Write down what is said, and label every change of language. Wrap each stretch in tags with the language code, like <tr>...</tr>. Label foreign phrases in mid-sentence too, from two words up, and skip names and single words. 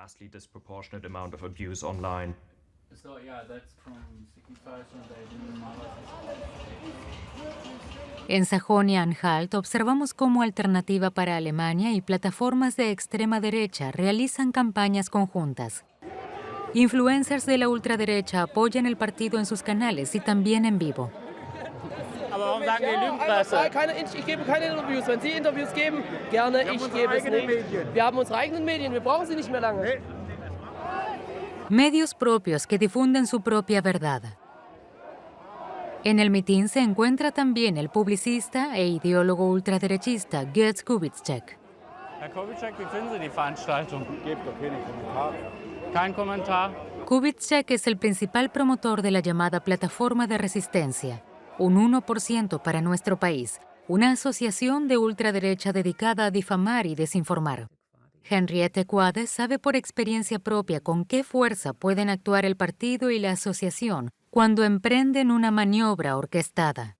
<es>En Sajonia-Anhalt observamos cómo Alternativa para Alemania y plataformas de extrema derecha realizan campañas conjuntas. Influencers de la ultraderecha apoyan el partido en sus canales y también en vivo.</es> <de>Ich gebe keine Interviews. Wenn Sie Interviews geben, gerne, ich gebe es nicht. Wir haben unsere eigenen Medien, wir brauchen sie nicht mehr lange.</de> <es>Medios propios que difunden su propia verdad. En el mitin se encuentra también el publicista e ideólogo ultraderechista Götz Kubitschek.</es> <de>Herr Kubitschek, wie finden Sie die Veranstaltung? Gebt doch keine Kommentare. Kein Kommentar.</de> <es>Kubitschek es el principal promotor de la llamada Plataforma de Resistencia, un 1% para nuestro país, una asociación de ultraderecha dedicada a difamar y desinformar. Henriette Quade sabe por experiencia propia con qué fuerza pueden actuar el partido y la asociación cuando emprenden una maniobra orquestada.</es>